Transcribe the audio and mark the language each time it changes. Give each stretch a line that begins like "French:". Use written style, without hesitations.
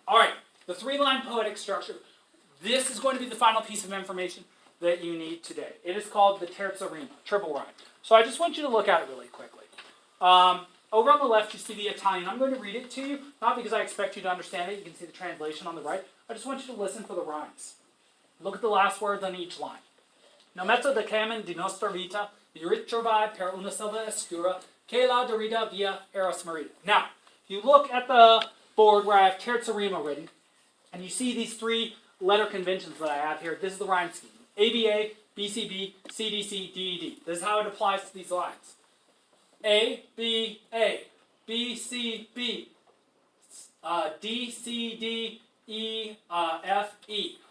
English: All right, the three-line poetic structure. This is going to be the final piece of information that you need today. It is called the terza rima, triple rhyme. So I just want you to look at it really quickly. Over on the left, you see the Italian. I'm going to read it to you, not because I expect you to understand it. You can see the translation on the right. I just want you to listen for the rhymes. Look at the last words on each line.
Italian: Nel mezzo del cammino di nostra vita, vi ritrovai per una selva oscura, che la dorida via era smarrita.
English: Now, if you look at the board where I have terza rima written, and you see these three letter conventions that I have here, this is the rhyme scheme. ABA, BCB, CDC, DED. This is how it applies to these lines. A, B, A, B, C, B, D, C, D, E, F, E.